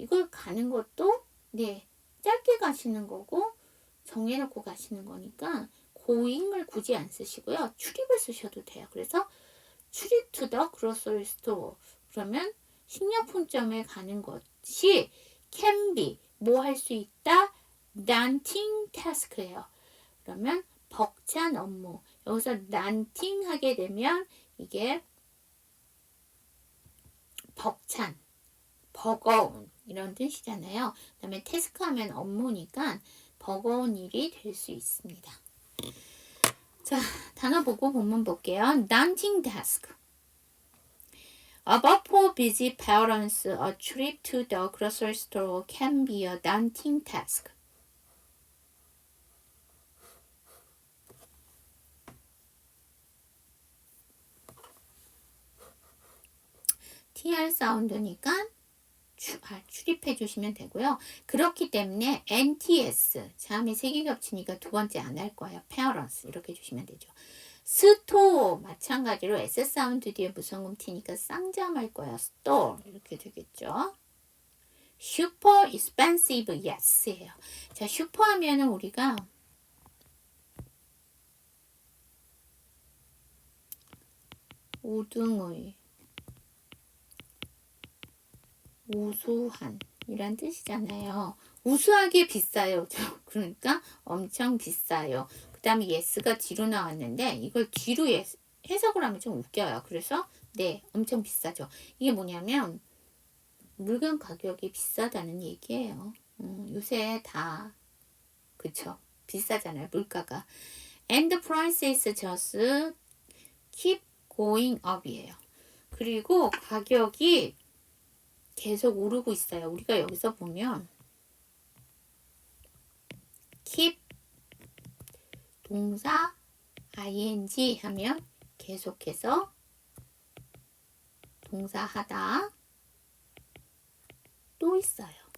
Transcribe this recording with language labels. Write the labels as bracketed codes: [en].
[ko] 이걸 가는 것도 네 짧게 가시는 거고 정해놓고 가시는 거니까 고잉을 굳이 안 쓰시고요. 출입을 쓰셔도 돼요. 그래서 출입 [en] to the grocery store [ko] 그러면 식료품점에 가는 것이 [en] can be [ko] 뭐 할 수 있다? [en] daunting task예요. [ko] 그러면 벅찬 업무. 여기서 daunting 하게 되면 이게 벅찬, 버거운 이런 뜻이잖아요. 그 다음에 태스크 하면 업무니까 버거운 일이 될 수 있습니다. 자, 단어 보고 본문 볼게요. [en] daunting task. But for busy parents, a trip to the grocery store can be a daunting task. [ko] TR 사운드니까 출입해 주시면 되고요. 그렇기 때문에 NTS, 다음에 세 개 겹치니까 두 번째 안 할 거예요. parents 이렇게 주시면 되죠. 스토어 마찬가지로 S 사운드 뒤에 무성음 T니까 쌍잠할 거예요. store 이렇게 되겠죠. [en] super expensive yes예요. [ko] 자, 슈퍼 하면은 우리가 우등의 우수한 이란 뜻이잖아요. 우수하게 비싸요. 그러니까 엄청 비싸요. 그 다음에 yes가 뒤로 나왔는데 이걸 뒤로 해석을 하면 좀 웃겨요. 그래서 네, 엄청 비싸죠. 이게 뭐냐면 물건 가격이 비싸다는 얘기예요. 요새 다 그쵸? 비싸잖아요. 물가가. [en] And the prices just keep going up이에요. [ko] 그리고 가격이 계속 오르고 있어요. 우리가 여기서 보면 keep 동사 ing 하면 계속해서 동사 하다 또 있어요.